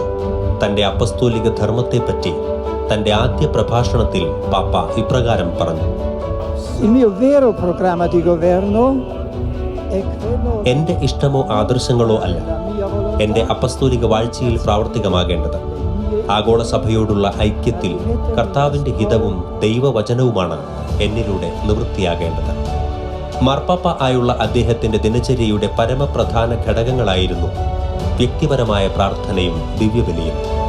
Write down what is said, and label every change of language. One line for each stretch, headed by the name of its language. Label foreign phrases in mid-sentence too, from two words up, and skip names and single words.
Malayalam: തന്റെ അപ്പസ്തോലിക ധർമ്മത്തെപ്പറ്റി തന്റെ ആദ്യ പ്രഭാഷണത്തിൽ പാപ്പ ഇപ്രകാരം പറഞ്ഞു:
Italian: Il mio vero programma di governo è quello
Malayalam: എന്റെ ഇഷ്ടമോ ആദർശങ്ങളോ അല്ല എന്റെ അപ്പസ്തോലിക വാഴ്ചയിൽ പ്രാവർത്തികമാകേണ്ടത്. ആഗോള സഭയോടുള്ള ഐക്യത്തിൽ കർത്താവിന്റെ ഹിതവും ദൈവവചനവുമാണ് എന്നിലൂടെ നിവൃത്തിയാകേണ്ടത്. മാർപ്പാപ്പ ആയുള്ള അദ്ദേഹത്തിന്റെ ദിനചര്യയുടെ പരമപ്രധാന ഘടകങ്ങളായിരുന്നു വ്യക്തിപരമായ പ്രാർത്ഥനയും ദിവ്യബലിയും.